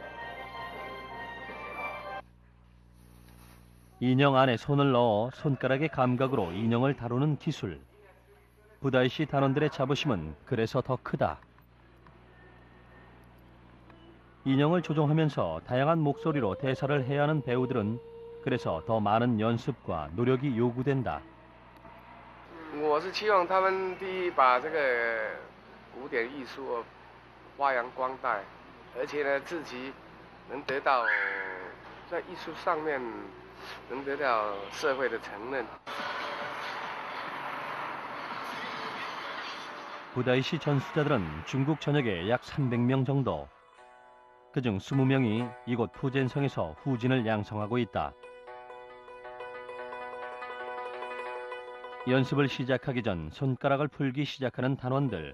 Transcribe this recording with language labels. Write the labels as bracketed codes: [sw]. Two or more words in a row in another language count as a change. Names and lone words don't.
[ko] 인형 안에 손을 넣어 손가락의 감각으로 인형을 다루는 기술. 부다이시 단원들의 자부심은 그래서 더 크다. 인형을 조종하면서 다양한 목소리로 대사를 해야 하는 배우들은 그래서 더 많은 연습과 노력이 요구된다. [zh] 我是期望他们第一把这个古典艺术发扬光大，而且呢自己能得到在艺术上面能得到社会的承认。 [ko] 부다이시 전수자들은 중국 전역에 약 300명 정도. 그중 20명이 이곳 푸젠성에서 후진을 양성하고 있다. 연습을 시작하기 전 손가락을 풀기 시작하는 단원들.